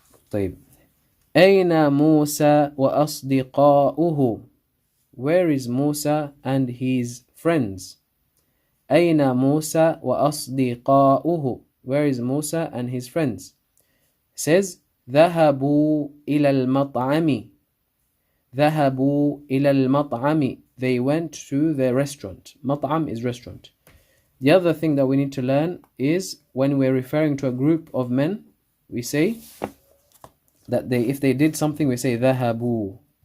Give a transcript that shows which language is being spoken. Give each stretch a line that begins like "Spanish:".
Arabic: طيب. أين موسى وأصدقاؤه.
English: Where is Musa and his friends?
Arabic: أين موسى وأصدقاؤه.
English: Where is Musa and his friends? It says
Arabic: ذهبوا إلى المطعم. ذهبوا إلى المطعم.
English: They went to the restaurant. Mat'am is restaurant. The other thing that we need to learn is when we're referring to a group of men, we say that if they did something, we say ذهبوا.